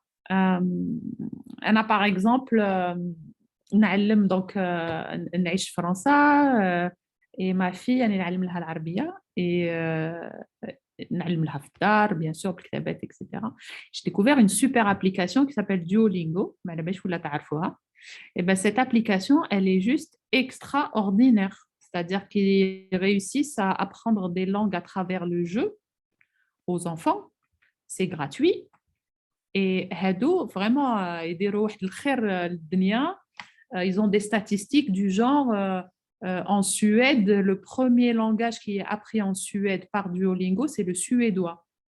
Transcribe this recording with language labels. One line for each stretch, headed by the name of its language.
French: On a par exemple, donc,
Arabic: نعيش في فرنسا
French: et ma fille, elle
Arabic: نعلم لها العربية
French: et
Arabic: نعلم لها في الدار,
French: bien sûr,
Arabic: بالكتابات,
French: etc. J'ai découvert une super application qui s'appelle Duolingo.
Arabic: ما على ولا تعرفوها.
French: Et ben, cette application, elle est juste extraordinaire. C'est-à-dire qu'ils réussissent à apprendre des langues à travers le jeu aux enfants. C'est gratuit. Et
Arabic: هادو
French: vraiment
Arabic: يديروا واحد الخير للدنيا.
French: Ils ont des statistiques du genre en Suède, le premier langage qui est appris en Suède par Duolingo, c'est le suédois.